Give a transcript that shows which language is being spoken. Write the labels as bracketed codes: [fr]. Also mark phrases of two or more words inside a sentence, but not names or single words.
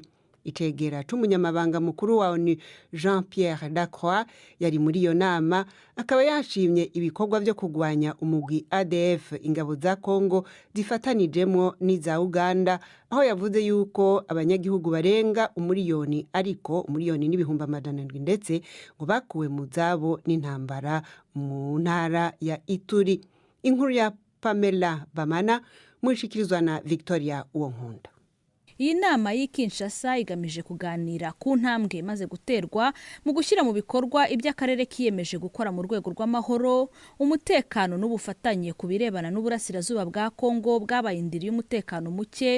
[rn] Icegera c'umunyamabanga mukuru wa ONU Jean-Pierre Lacroix yari muri iyo nama akaba yashimye ibikorwa byo kugwanya umugwi ADF ingabo za Kongo zifatanijemo n'iza Uganda, aho yavuze yuko abanyagihugu barenga umuriyoni ariko umuriyoni n'ibihumbi 700 ndetse ngo bakuwe mu zabo n'intambara mu ntara ya Ituri. Inkuru ya Pamela Bamana mushikirizwa na Victoria Uwonkunda. [rw] Iyi nama y'Kinshasa igamije kuganira ku ntambwe maze guterwa mu gushyira mu bikorwa iby'akarere kiyemeje gukora mu rwego rw'amahoro, umutekano n'ubufatanye ku birebana n'uburasirazuba bwa Kongo bwabaye indiri y'umutekano muke.